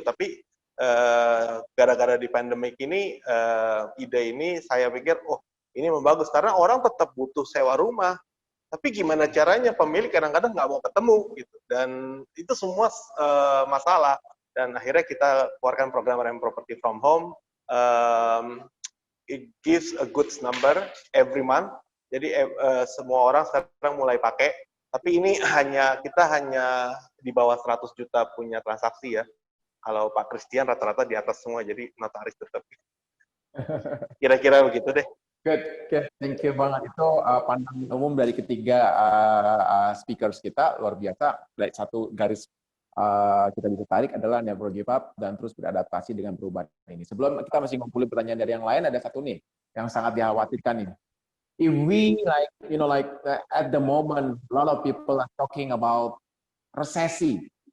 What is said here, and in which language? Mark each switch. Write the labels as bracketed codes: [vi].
[id] Tapi gara-gara di pandemic ini, ide ini saya pikir, ini memang bagus karena orang tetap butuh sewa rumah. Tapi gimana caranya pemilik kadang-kadang nggak mau ketemu gitu, dan itu semua masalah. Dan akhirnya kita keluarkan program [en] rent property from home. It gives a good number every month. [id] Jadi semua orang sekarang mulai pakai. Tapi ini kita hanya di bawah 100 juta punya transaksi ya. Kalau Pak Christian rata-rata di atas semua, jadi notaris tetap. Kira-kira begitu deh. [en] Good. Thank you banget. [id] Itu pandangan umum dari ketiga speakers kita, luar biasa. Satu garis kita bisa tarik adalah [en] never give up [id] dan terus beradaptasi dengan perubahan ini. Sebelum kita masih ngumpulin pertanyaan dari yang lain, ada satu nih yang sangat dikhawatirkan nih. [en] If we at the moment, a lot of people are talking about recession.